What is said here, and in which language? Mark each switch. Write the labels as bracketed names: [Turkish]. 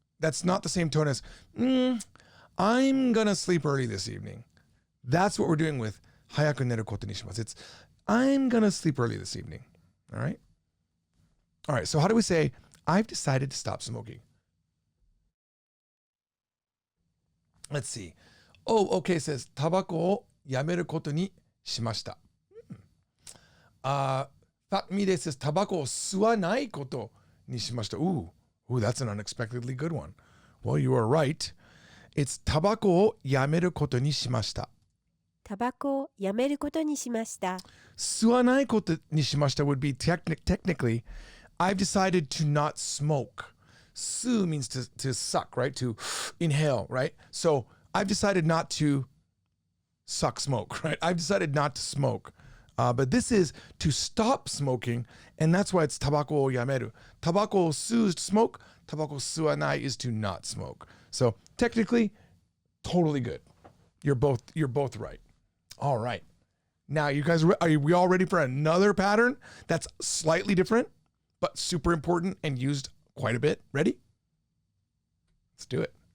[English] That's not the same tone as, I'm going to sleep early this evening. That's what we're doing with [Japanese] 早く寝ることにします. [English] It's, I'm going to sleep early this evening. All right. All right. So how do we say, I've decided to stop smoking? Let's see. Oh, okay. It says, [Japanese] タバコをやめることにしました. [English] Fatmide says, [Japanese] タバコを吸わないことにしました. [English] Ooh, that's an unexpectedly good one. Well, you are right. It's [Japanese] タバコをやめることにしました. タバコをやめることにしました。吸わないことにしました [English] would be technically, I've decided to not smoke. 吸 means to suck, right? To inhale, right? So I've decided not to suck smoke, right? I've decided not to smoke. But this is to stop smoking, and that's why it's [Japanese] タバコをやめる. タバコを吸う [English] smoke, [Japanese] タバコを吸わない [English] is to not smoke. So technically, totally good. You're both right. All right. Now, you guys, are we all ready for another pattern that's slightly different, but super important and used quite a bit? Ready? Let's do it.